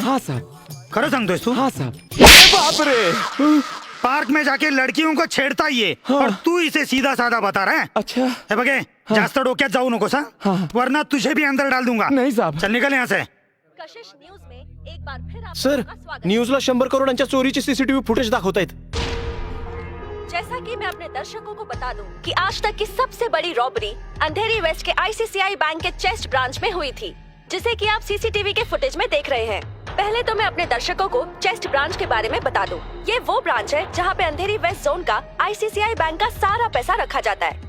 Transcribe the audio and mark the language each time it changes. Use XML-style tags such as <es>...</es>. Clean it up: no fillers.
<hi>हाँ साहब,</hi> <mr>खरं सांगतोयस तू?</mr> <hi>हाँ साहब। बाप रे, पार्क में जाके लड़कियों को छेड़ता ही है और तू इसे सीधा साधा बता रहा है? अच्छा</hi> <mr>हे बघे, जास्त डोक्यात जाऊ नकोस हा,</mr> <hi>वरना तुझे भी अंदर डाल दूंगा। नहीं साहब। चल निकल यहाँ से। कशिश न्यूज में एक बार फिर</hi> <mr>सर, न्यूजला 100 करोडांच्या चोरीचे सीसीटीव्ही फुटेज दाखवतायत।</mr> <hi>जैसा कि मैं अपने दर्शकों को बता दूं कि आज तक की सबसे बड़ी रॉबरी अंधेरी वेस्ट के आईसीआईसीआई बैंक के चेस्ट ब्रांच में हुई थी, जिसे कि आप सीसीटीवी के फुटेज में देख रहे हैं। पहले तो मैं अपने दर्शकों को चेस्ट ब्रांच के बारे में बता दूं। ये वो ब्रांच है जहां पे अंधेरी वेस्ट जोन का आईसीआईसीआई बैंक का सारा पैसा रखा जाता है।</hi>